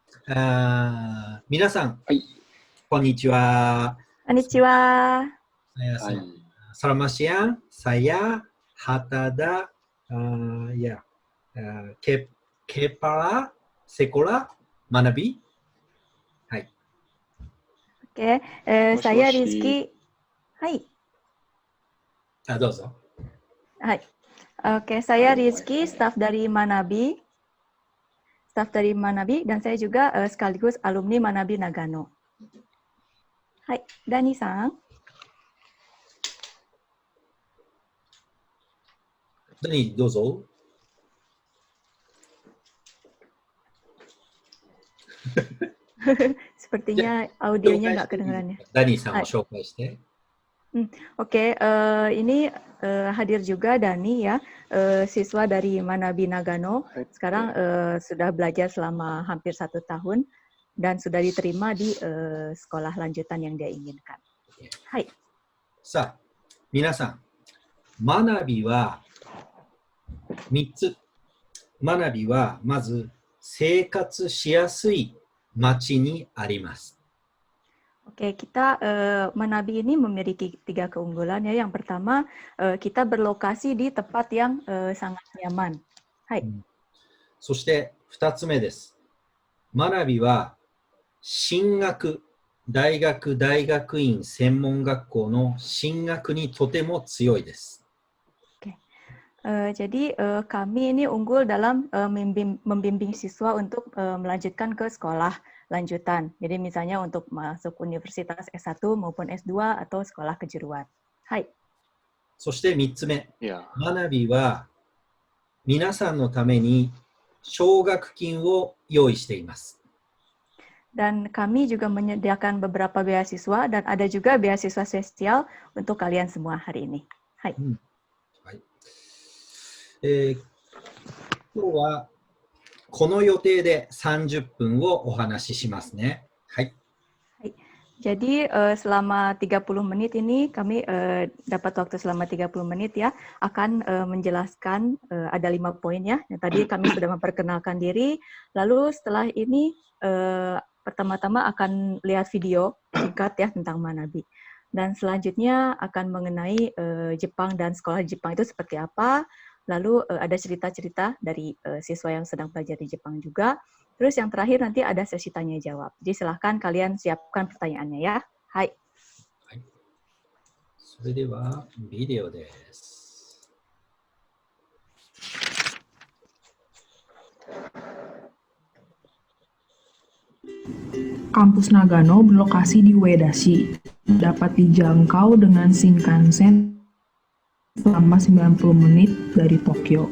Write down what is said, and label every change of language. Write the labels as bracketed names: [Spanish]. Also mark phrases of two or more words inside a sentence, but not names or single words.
[Japanese] 皆さん、はい。こんにちは。 Konnichiwa. [Indonesian] Selamat siang, saya Hatada, Kepala Sekolah Manabi. [Japanese] Hai. [Indonesian] Oke, saya Rizky. Hai. [Japanese] どうぞ。 Hai. [Indonesian] Oke, saya Rizky, staf dari Manabi. Dan saya juga sekaligus alumni Manabi Nagano. [Japanese] Hai, Dani-san. Dani, どうぞ。 [Indonesian] Sepertinya audionya nggak kedengaran ya. [Japanese] Dani-san を紹介して。 [Indonesian] Oke, ini hadir juga Dani ya, siswa dari Manabi Nagano. Sekarang sudah belajar selama hampir 1 tahun dan sudah diterima di sekolah lanjutan yang dia inginkan. [Japanese] Hai. さあ、皆さん、学びは3つ。学びはまず生活しやすい町にあります。 [Indonesian] Oke, kita Manabi ini memiliki 3 keunggulan ya. Yang pertama, kita berlokasi di tempat yang sangat nyaman. [Japanese] Hai. そして2つ目です。学びは進学、大学、大学院、専門学校の進学にとても強いです。 [Indonesian] Jadi kami ini unggul dalam membimbing siswa untuk melanjutkan ke sekolah lanjutan. Jadi misalnya untuk masuk universitas S1 maupun S2 atau sekolah kejuruan. [Japanese] Hai. そして3つ目。学びは皆さんのために奨学金を用意しています。 [Indonesian] Dan kami juga menyediakan beberapa beasiswa dan ada juga beasiswa spesial untuk kalian semua hari ini. [Japanese] Hai. 今日はこの予定で30分をお話ししますね。はい。 [Indonesian] Jadi selama 30 menit ini kami dapat waktu selama 30 menit ya akan menjelaskan ada 5 poin ya. Tadi kami sudah memperkenalkan diri, lalu setelah ini pertama-tama akan lihat video singkat ya tentang Manabi. Dan selanjutnya akan mengenai Jepang dan sekolah Jepang itu seperti apa. Lalu ada cerita-cerita dari siswa yang sedang belajar di Jepang juga. Terus yang terakhir nanti ada sesi tanya jawab. Jadi silahkan kalian siapkan pertanyaannya ya. [Japanese] Hai. それではビデオです。 [Indonesian] Kampus Nagano berlokasi di Uedashi. Dapat dijangkau dengan Shinkansen selama 90 menit dari Tokyo.